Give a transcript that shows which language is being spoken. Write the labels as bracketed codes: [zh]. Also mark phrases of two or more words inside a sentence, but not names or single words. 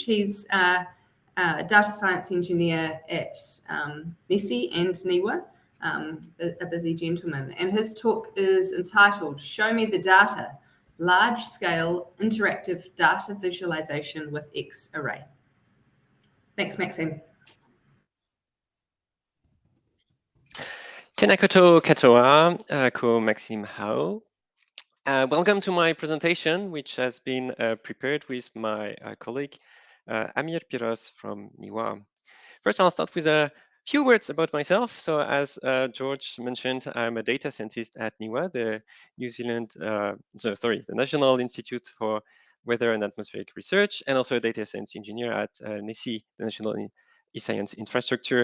[en] He's a data science engineer at NESI and NIWA, a busy gentleman. And his talk is entitled, Show Me the Data, Large-Scale Interactive Data Visualization with Xarray. Thanks, Maxime. [mi] Tēnā koutou katoa, ko Maxime Hao. [en] Welcome to my presentation, which has been prepared with my colleague, Amir Piros from NIWA. First, I'll start with a few words about myself. So as George mentioned, I'm a data scientist at NIWA, the the National Institute for Weather and Atmospheric Research, and also a data science engineer at NESI, the National E-Science Infrastructure.